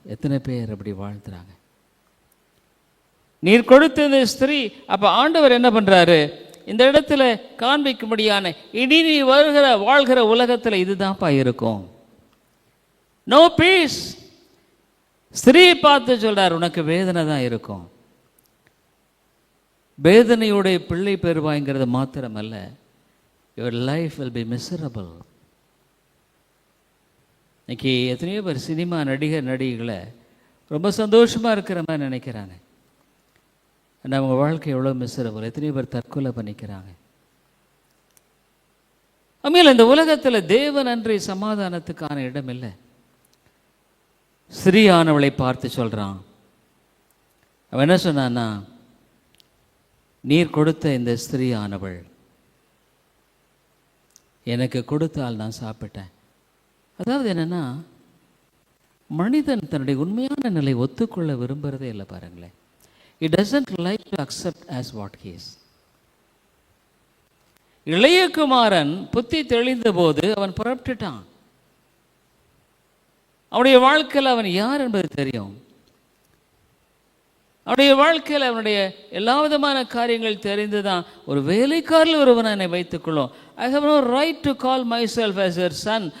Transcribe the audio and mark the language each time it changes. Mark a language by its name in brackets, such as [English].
[Tamil] எத்தனை பேர் அப்படி வாழ்த்துறாங்க? நீர் கொடுத்தது ஸ்திரீ. அப்ப ஆண்டவர் என்ன பண்றாரு? இந்த இடத்துல காண்பிக்கும்படியான இனி நீ வாழ்கிற உலகத்தில் இதுதான்ப்பா இருக்கும். [English] No peace. [Tamil] ஸ்திரீ பார்த்து சொல்றார், உனக்கு வேதனை தான் இருக்கும். வேதனையுடைய பிள்ளை பெறுவாய்ங்கிறது மாத்திரமல்ல, [English] your life will be miserable. [Tamil] இன்னைக்கு எத்தனையோ பேர் சினிமா நடிகைகளை ரொம்ப சந்தோஷமாக இருக்கிற மாதிரி நினைக்கிறாங்க. ஆனால் அவங்க வாழ்க்கை எவ்வளோ மிஸ்ஸரபிள். எத்தனையோ பேர் தற்கொலை பண்ணிக்கிறாங்க. அம்மையில் இந்த உலகத்தில் தேவன் அன்றி சமாதானத்துக்கான இடம் இல்லை. ஸ்திரீயானவளை பார்த்து சொல்கிறான். அவன் என்ன சொன்னான்னா, நீர் கொடுத்த இந்த ஸ்திரீயானவள் எனக்கு கொடுத்தால் நான் சாப்பிட்டேன். அதாவது என்னன்னா, மனிதன் தன்னுடைய உண்மையான நிலை ஒத்துக்கொள்ள விரும்புறதே இல்லை. பாருங்களேன், [English] he doesn't like to accept as what he is. [Tamil] இளைய குமாரன் புத்தி தெளிந்த போது அவன் புறப்பட்டுட்டான். அவனுடைய வாழ்க்கையில் அவன் யார் என்பது தெரியும். அவனுடைய வாழ்க்கையில் அவனுடைய எல்லா விதமான காரியங்கள் தெரிந்துதான். ஒரு வேலைக்காரில் ஒருவன் என்னை வைத்துக்கொள்ளும். [English] I have no right to call myself as your son.